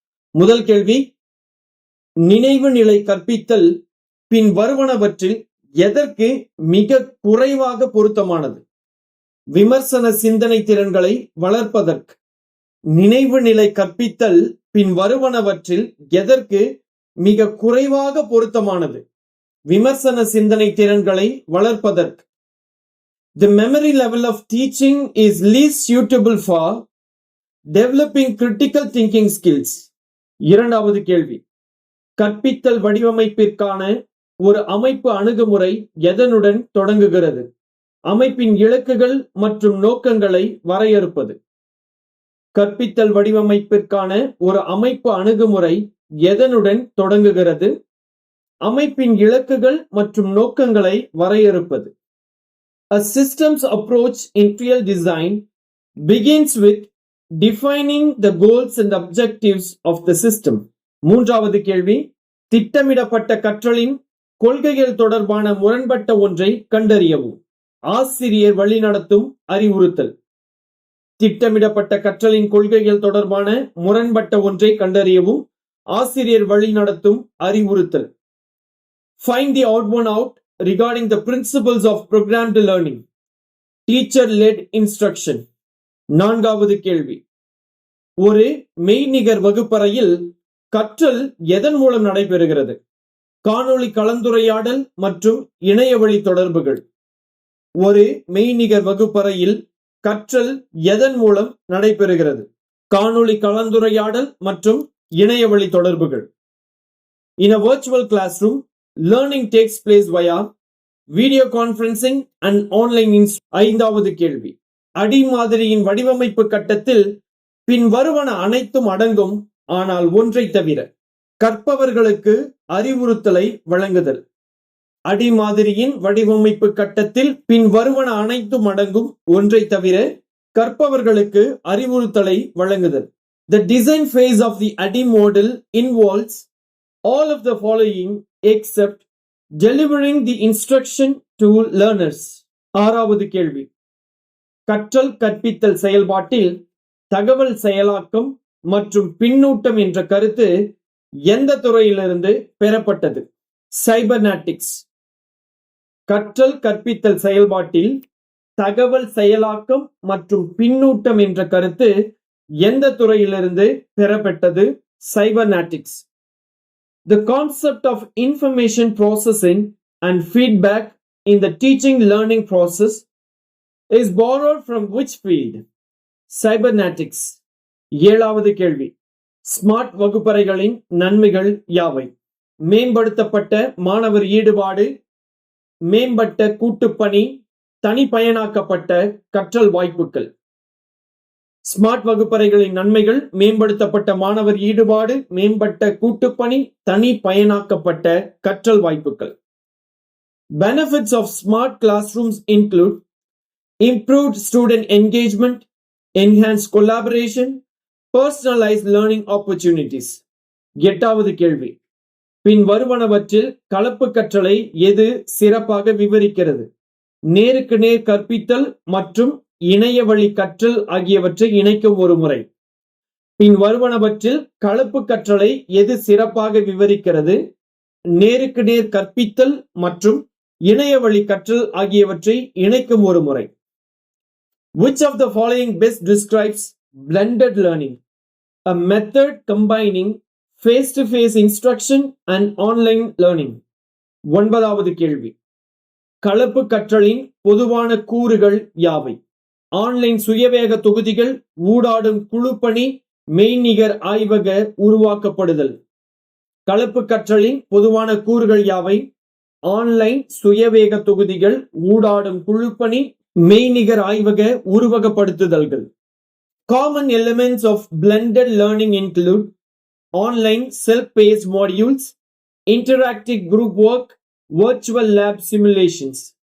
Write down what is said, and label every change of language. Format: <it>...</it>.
<ta>முதல் கேள்வி, நினைவு நிலை கற்பித்தல் பின் வருவனவற்றில் எதற்கு மிக குறைவாக பொருத்தமானது? விமர்சன சிந்தனை திறன்களை வளர்ப்பதற்கு. நினைவு நிலை கற்பித்தல் பின் வருவனவற்றில் எதற்கு மிக குறைவாக பொருத்தமானது? விமர்சன சிந்தனை திறன்களை வளர்ப்பதற்கு.</ta> <en>The memory level of teaching is least suitable for developing critical thinking skills.</en> <ta>இரண்டாவது கேள்வி, கற்பித்தல் வடிவமைப்பிற்கான ஒரு அமைப்பு அணுகுமுறை எதனுடன் தொடங்குகிறது? அமைப்பின் இலக்குகள் மற்றும் நோக்கங்களை வரையறுப்பது. கற்பித்தல் வடிவமைப்பிற்கான ஒரு அமைப்பு அணுகுமுறை எதனுடன் தொடங்குகிறது? அமைப்பின் இலக்குகள் மற்றும் நோக்கங்களை வரையறுப்பது.</ta> <en>A systems approach in field design begins with defining the goals and objectives of the system.</en> <ta>மூன்றாவது கேள்வி, திட்டமிடப்பட்ட கற்றலின் கொள்கைகள் தொடர்பான முரண்பட்ட ஒன்றை கண்டறியவும். ஆசிரியர் வழிநடத்தும் அறிவுறுத்தல். திட்டமிடப்பட்ட கற்றலின் கொள்கைகள் தொடர்பான முரண்பட்ட ஒன்றை கண்டறியவும் ஆசிரியர் வழிநடத்தும் அறிவுறுத்தல்.</ta> <en>Find the odd one out regarding the principles of programmed learning. Teacher-led instruction.</en> <ta>நான்காவது கேள்வி, ஒரு மெய்நிகர் வகுப்பறையில் கற்றல் எதன் மூலம் நடைபெறுகிறது? காணொளி கலந்துரையாடல் மற்றும் இணையவழி தொடர்புகள். ஒரு மெய்நிகர் வகுப்பறையில் கற்றல் எதன் மூலம் நடைபெறுகிறது? காணொளி கலந்துரையாடல் மற்றும் இணையவழி தொடர்புகள்.</ta> <en>In a virtual classroom, learning takes place via video conferencing and online.</en> <ta>ஐந்தாவது கேள்வி, அடி மாதிரியின் வடிவமைப்பு கட்டத்தில் பின் வருவன அனைத்தும் அடங்கும், ஆனால் ஒன்றை தவிர. கற்பவர்களுக்கு அறிவுறுத்தலை வழங்குதல். அடி மாதிரியின் வடிவமைப்பு கட்டத்தில் பின் வருவன அனைத்தும் அடங்கும், ஒன்றை தவிர கற்பவர்களுக்கு அறிவுறுத்தலை வழங்குதல்.</ta> <en>The design phase of the ADDIE model involves all of the following except delivering the instruction to learners.</en> <ta>ஆறாவது கேள்வி, கற்றல் கற்பித்தல் செயல்பாட்டில் தகவல் செயலாக்கம் மற்றும் பின்னூட்டம் என்ற கருத்து எந்த துறையிலிருந்து பெறப்பட்டது? சைபர்நெட்டிக்ஸ். கற்றல் கற்பித்தல் செயல்பாட்டில் தகவல் செயலாக்கம் மற்றும் பின்னூட்டம் என்ற கருத்து எந்த துறையிலிருந்து பெறப்பட்டது? சைபர்நெட்டிக்ஸ்.</ta> <en>The concept of information processing and feedback in the teaching learning process is borrowed from which field? Cybernetics.</en> <ta>ஏழாவது கேள்வி, ஸ்மார்ட் வகுப்பறைகளின் நன்மைகள் யாவை? மேம்படுத்தப்பட்ட மாணவர் ஈடுபாடு, மேம்பட்ட கூட்டுப்பணி, தனிப்பயனாக்கப்பட்ட கற்றல் வாய்ப்புகள். ஸ்மார்ட் வகுப்பறைகளின் நன்மைகள்: மேம்படுத்தப்பட்ட மாணவர் ஈடுபாடு, மேம்பட்ட கூட்டுப்பணி, தனி பயனாக்கப்பட்ட கற்றல் வாய்ப்புகள்.</ta> <en>Benefits of smart classrooms include improved student engagement, enhanced collaboration, personalized learning opportunities.</en> <ta>எட்டாவது கேள்வி, பின் வருவனவற்றில் கலப்பு கற்றலை எது சிறப்பாக விவரிக்கிறது? நேருக்கு நேர் கற்பித்தல் மற்றும் இணைய வழி கற்றல் ஆகியவற்றை இணைக்கும் ஒரு முறை. பின் வருவனவற்றில் கலப்பு கற்றலை எது சிறப்பாக விவரிக்கிறது? நேருக்கு நேர் கற்பித்தல் மற்றும் இணைய வழி கற்றல் ஆகியவற்றை இணைக்கும் ஒரு முறை.</ta> <en>Which of the following best describes blended learning? A method combining face-to-face instruction and online learning.</en> <ta>ஒன்பதாவது கேள்வி, கலப்பு கற்றலின் பொதுவான கூறுகள் யாவை? ஆன்லைன் சுயவேக தொகுதிகள், ஊடாடும் குழுப்பணி, மெய்நிகர் ஆய்வக உருவாக்கப்படுதல். கலப்பு கற்றலின் பொதுவான கூறுகள் யாவை? ஆன்லைன் சுயவேக தொகுதிகள், ஊடாடும் குழுப்பணி, மெய்நிகர் ஆய்வக உருவகப்படுத்துதல்கள்.</ta> <en>Common elements of blended learning include online self-paced modules, interactive group work, virtual lab simulations.</en>